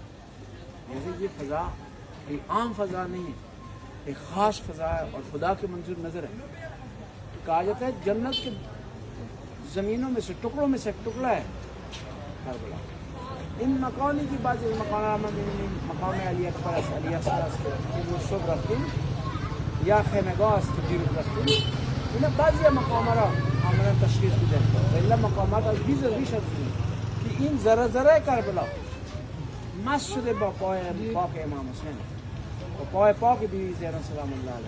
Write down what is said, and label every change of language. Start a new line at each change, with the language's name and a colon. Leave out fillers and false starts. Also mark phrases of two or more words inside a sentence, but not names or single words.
Urdu: جیسے یہ فضا ایک عام فضا نہیں ہے, ایک خاص فضا ہے اور خدا کے منظور نظر ہے. کہا جاتا ہے جنت کے زمینوں میں سے, ٹکڑوں میں سے ایک ٹکڑا ہے کربلا. ان مقامی کی بات
Persian: مقام علی اکبر علی اصغر صبح رفتی یا خیمه گاه است که دیروز رفتیم. اینا بعضی مقامات را عملا تشخیص میدن ولی مقامات از بیش از که این ذره ذره کربلا مس شده با پای پاک امام حسین و پای پاک بیبی زینب سلام الله علیها.